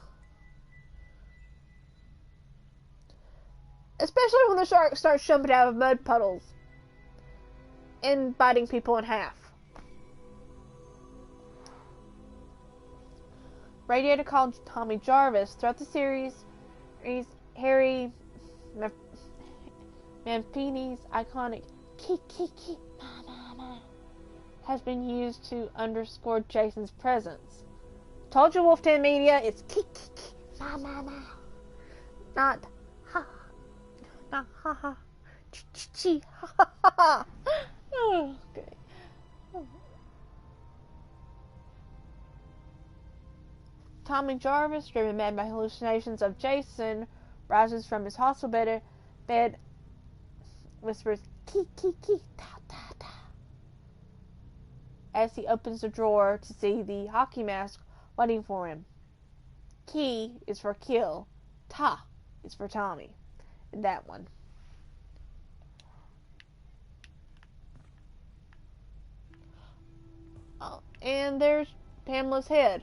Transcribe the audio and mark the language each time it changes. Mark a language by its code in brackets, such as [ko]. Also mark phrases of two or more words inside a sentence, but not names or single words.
[en] Especially when the shark starts jumping out of mud puddles and biting people in half. Radiator called Tommy Jarvis. Throughout the series, Harry Mancini's iconic "Ki ma ma" has been used to underscore Jason's presence. Told you, Wolf Den Media, it's "Ki ma ma," not "ha." Not ha ha, chi ha ha ha. Okay. Tommy Jarvis, driven mad by hallucinations of Jason, rises from his hospital bed, whispers "ki ta ta ta" as he opens the drawer to see the hockey mask waiting for him. Ki is for kill, ta is for Tommy. That one. Oh, and there's Pamela's head.